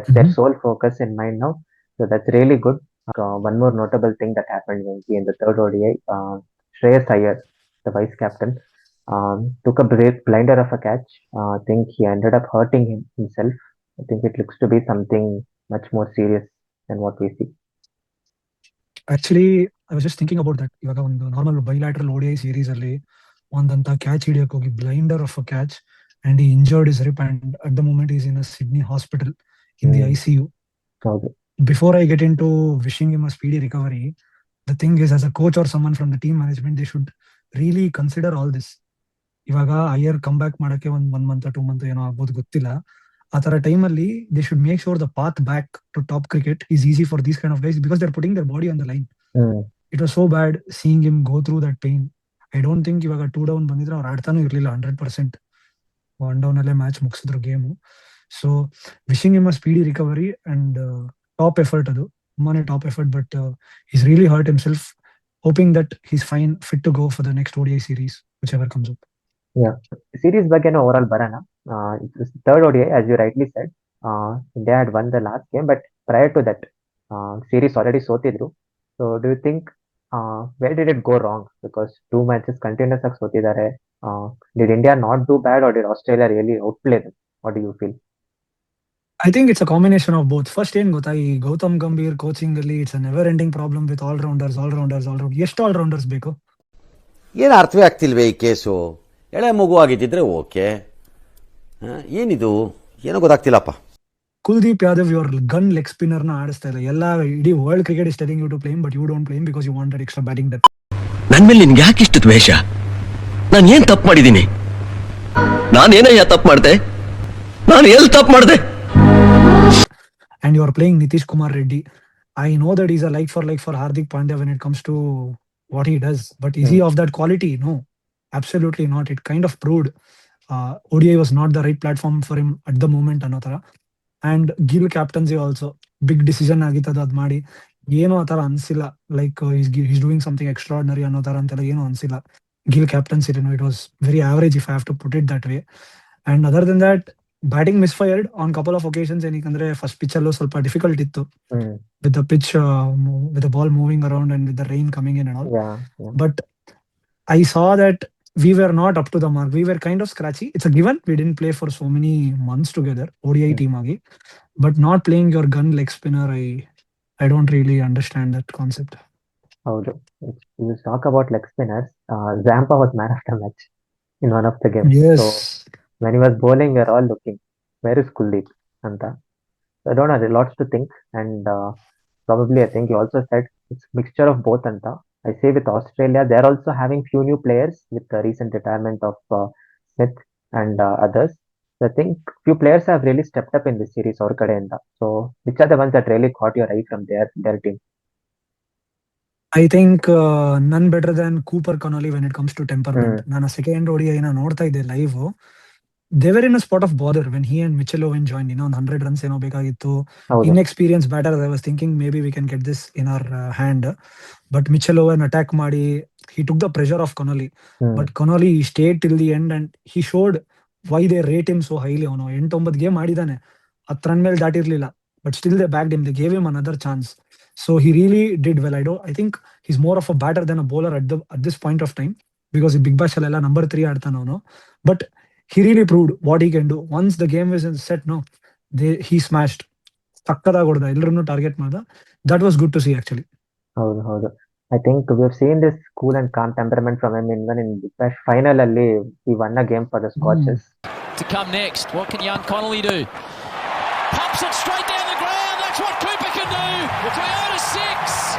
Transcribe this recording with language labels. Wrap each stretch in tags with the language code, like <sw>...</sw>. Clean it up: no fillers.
<en>That's their sole focus in mind now. So that's really good. One more notable thing that happened in the third ODI, Shreyas Iyer, the vice captain, took a blinder of a catch. I think he ended up hurting himself. I think it looks to be something much more serious than what we see. Actually I was just thinking about that.</en> <kn>ಇವಾಗ ಒಂದು normal bilateral ODI series ಅಲ್ಲಿ ಒಂದಂತ catch ಹಿಡಿಯಕ್ ಹೋಗಿ</kn> <en>Blinder of a catch and he injured is rib and at the moment is in a Sydney hospital in the ICU.</en> <kn>ಹೌದು.</kn> <en>Before I get into wishing him a speedy recovery, the thing is, as a coach or someone from the team management, they should really consider all this.</en> <kn>ಇವಾಗ Iyer come back ಮಾಡಕ್ಕೆ one month 2 month ಏನೋ ಆಗ್ಬೋದು ಗೊತ್ತಿಲ್ಲ. ಆ ತರ ಟೈಮಲ್ಲಿ</kn> <en>They should make sure the path back to top cricket is easy for these kind of guys because they are putting their body on the line. It was so bad seeing him go through that pain. I don't think</en> <kn>ಇವಾಗ 2 down ಬಂದಿದ್ರೆ ಅವ್ರು ಆಡ್ತಾನೂ ಇರಲಿಲ್ಲ 100%. 1 down ಅಲ್ಲೇ match ಮುಗಿಸಿದ್ರು game.</kn> <en>So wishing him a speedy recovery and top effort ಅದು, ತುಂಬಾನೇ top effort. But is really hurt himself. Hoping that he's fine, fit to go for the next ODI series which ever comes up.</en> <kn>Yeah, series ಬಗ್ಗೆನೂ overall ಬರೋಣ.</kn> <en>Third ODI, as you rightly said, India had won the last game, but prior to that, series already ಸೋತಿದ್ರು. So do you think where did it go wrong? Because 2 matches continuous</en> <kn>ಆಗಿ ಸೋತಿದ್ದಾರೆ.</kn> <en>Did India not do bad, or did Australia really outplay them? What do you feel? I think it's a combination of both.</en> <kn>First ಏನ್ ಗೊತ್ತಾ, ಈ Gautam Gambhir coaching ಅಲ್ಲಿ</kn> <en>it's a never ending problem with all</en> <kn>ಎಷ್ಟು all-rounders ಬೇಕು? ಏನು ಅರ್ಥವೇ ಆಗ್ತಿಲ್ವೇ ಈ case? ಎಳೆ ಮಗು ಆಗಿದ್ದಿದ್ರೆ ಓಕೆ, ಏನಿದು ಏನೋ ಗೊತ್ತಾಗ್ತಿಲ್ಲಪ್ಪ.</kn> <en>Kuldeep Yadav your gun leg spinner</en> <kn>ನ ಆಡಿಸ್ತಾ ಇಲ್ಲ. ಎಲ್ಲ ಇಡೀ</kn> <en>World cricket is telling you to blame, but you don't blame because you wanted extra batting depth.</en> <kn>ನನ್ ಮೇಲೆ ನಿನ್ಗೆ ಯಾಕೆ ಇಷ್ಟು ದ್ವೇಷ? ನಾನು ಏನ್ ತಪ್ಪು ಮಾಡಿದ್ದೀನಿ? ನಾನೇನಯ್ಯ ತಪ್ಪು ಮಾಡಿದೆ? ನಾನು ಎಲ್ಲಿ ತಪ್ಪು ಮಾಡಿದೆ?</kn> <en>And you are playing Nitish Kumar Reddy. I know that he's a like for Hardik Pandya when it comes to what he does, but is he of that quality? No, absolutely not. It kind of proved ODI was not the right platform for him at the moment</en> <kn>ಅನ್ನೋ ಥರ.</kn> <en>And Gill captaincy also big decision</en> <kn>ಆಗಿತ್ತದ ಅದು ಮಾಡಿ. ಏನೋ ಆ ಥರ ಅನಿಸಿಲ್ಲ, like</kn> <en>he's doing something extraordinary</en> <kn>ಅನ್ನೋ ಥರ ಅಂತೆಲ್ಲ ಏನೋ ಅನಿಸಿಲ್ಲ.</kn> <en>Gill captaincy, it was very average if I have to put it that way. And other than that, batting misfired on couple of occasions.</en> <kn>ಏನಕ್ಕಂದ್ರೆ first pitch ಅಲ್ಲೂ ಸ್ವಲ್ಪ ಡಿಫಿಕಲ್ಟ್ ಇತ್ತು,</kn> <en>With the pitch with the ball moving around and with the rain coming in and all. But I saw that we were not up to the mark. We were kind of scratchy. It's a given. We didn't play for so many months together, ODI team agi. But not playing your gun leg spinner, I don't really understand that concept. ಹೌದು, you talk about leg spinners. Zampa was man of the match in one of the games. Yes. So when he was bowling, we are all looking, where is Kuldeep? Anta. So I don't know, there are lots to think, and probably I think you also said it's mixture of both. Anta. I say with Australia, they are also having few new players with the recent retirement of Smith and others. So I think few players have really stepped up in this series or kadeyinda. So which are the ones that really caught your eye from their team? I think none better than Cooper Connolly when it comes to temperament.</en> <kn>ನಾನು second ODI ನೋಡ್ತಾ ಇದ್ದೆ live.</kn> <en>They were in a spot of bother when he and Mitchell Owen joined.</en> <kn>100 runs ಏನೋ ಬೇಕಾಗಿತ್ತು.</kn> <en>Inexperienced batter. I was thinking maybe we can get this in our hand. But Mitchell Owen attack ಮಾಡಿ he took the pressure off Connolly. But Connolly stayed till the end and he showed why they rate him so highly.</en> <kn>ಅವನು 8-9 game ಆಡಿದಾನೆ, 10 run ಮೇಲೆ ದಾಟಿರ್ಲಿಲ್ಲ,</kn> <en>but still they backed him. They gave him another chance. So he really did well. I think he's more of a batter than a bowler at this point of time, because Big Bash alla number 3</en> <kn>ಆಡ್ತಾನ ಅವನು.</kn> <en>But he really proved what he can do. Once the game was set, he smashed.</en> <kn>ಸಕ್ಕತ್ತಾಗಿ ಹೊಡೆದ, ಎಲ್ಲರನ್ನು target ಮಾಡ್ದ.</kn> <en>That was good to see actually.</en> <kn>ಹೌದು.</kn> <en>I think we have seen this cool and calm temperament from him even in Big Bash final ಅಲ್ಲಿ he won a game for the Scorchers. To come next, what can young Connolly do? Pumps it straight down the ground. That's what Cooper can do. Toyota 6.</en>